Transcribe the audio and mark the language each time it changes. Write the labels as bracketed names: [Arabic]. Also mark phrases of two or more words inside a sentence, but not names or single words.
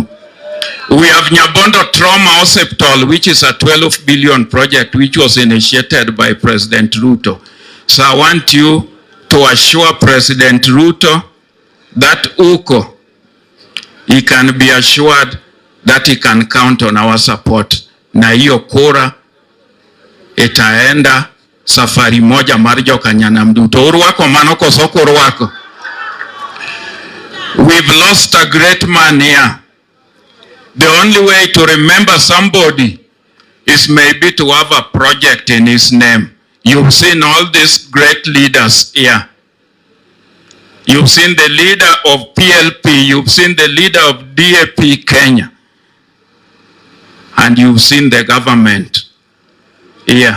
[English] We have Nyabondo Trauma Hospital, which is a 12 billion project which was initiated by President Ruto. So I want you to assure President Ruto that Uko, he can be assured that he can count on our support. [Swahili] Na hiyo kura itaenda safari moja [Luo (Kenya and Tanzania)] mar jokanyanam duto. Urwako mano koso ok urwako? [English] We've lost a great man here. The only way to remember somebody is maybe to have a project in his name. You've seen all these great leaders here. You've seen the leader of PLP, you've seen the leader of DAP Kenya, and you've seen the government here.